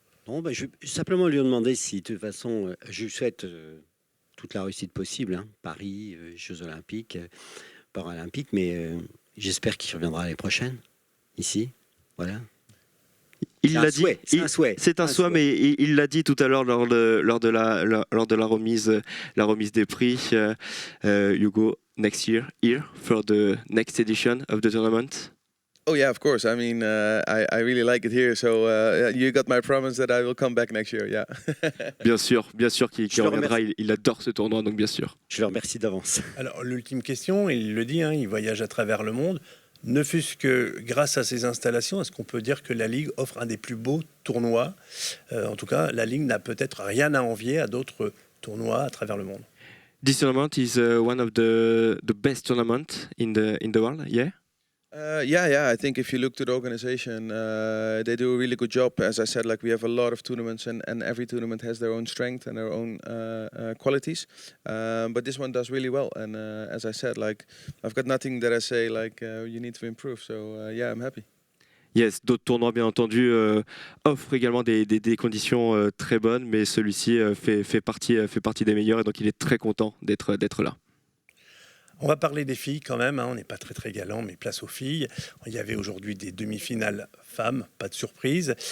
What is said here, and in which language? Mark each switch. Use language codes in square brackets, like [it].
[fr] Non, je vais simplement lui demander si, de toute façon, je lui souhaite toute la réussite possible, hein, Paris, Jeux Olympiques, Paralympiques, mais j'espère qu'il reviendra l'année prochaine, ici, voilà. Il l'a dit. C'est un souhait. C'est un souhait, mais il l'a dit tout à l'heure lors de la remise des prix. [en] You go next year here for the next edition of the tournament. Oh yeah, of course. I mean, I really like it here. So you got my promise that I will come back next year. Yeah. [fr] Bien sûr qu'il reviendra. Il adore ce tournoi, donc bien sûr. Je le remercie d'avance. Alors, l'ultime question, il le dit, hein, il voyage à travers le monde. Ne fût-ce que grâce à ces installations, est-ce qu'on peut dire que la Ligue offre un des plus beaux tournois? En tout cas, la Ligue n'a peut-être rien à envier à d'autres tournois à travers le monde. [en] This tournament is one of the best tournament in the world. Yeah. Yeah. I think if you look to the organization, they do a really good job. As I said, like we have a lot of tournaments, and every tournament has their own strength and their own qualities. But this one does really well. And as I said, like I've got nothing that I say like you need to improve. So yeah, I'm happy. [fr] Yes, d'autres tournois, bien entendu, offrent également des conditions très bonnes, mais celui-ci fait partie des meilleurs, et donc il est très content d'être là. On va parler des filles quand même, hein. On n'est pas très galant, mais place aux filles. Il y avait aujourd'hui des demi-finales femmes, pas de surprise.